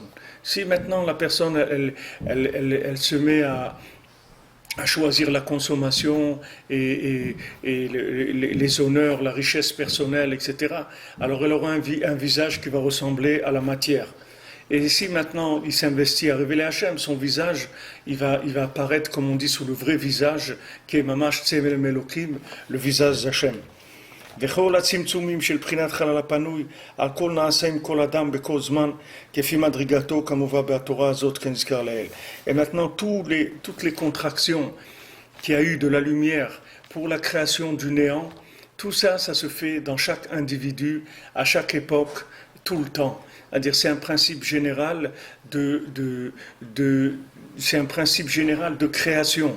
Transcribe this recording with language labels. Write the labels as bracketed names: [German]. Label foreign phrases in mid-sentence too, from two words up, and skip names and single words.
[French] Si maintenant la personne, elle se met à choisir la consommation et les honneurs, la richesse personnelle, etc. Alors elle aura un visage qui va ressembler à la matière. Et si maintenant il s'investit à révéler Hachem, son visage, il va apparaître, comme on dit, sous le vrai visage, qui est [Hebrew] ממש צלם אלוהים, [French] le visage d'Hachem. [Hebrew] וכל הצמצומים של בחינת חלל הפנוי, על כל נעשה עם כל אדם בכל זמן, כפי מדרגתו כמובן בתורה הזאת כנזכר לעיל. [French] Et maintenant, toutes les contractions qu'il y a eu de la lumière pour la création du néant, tout ça, ça se fait dans chaque individu, à chaque époque, tout le temps. C'est-à-dire, c'est un principe général c'est un principe général de création.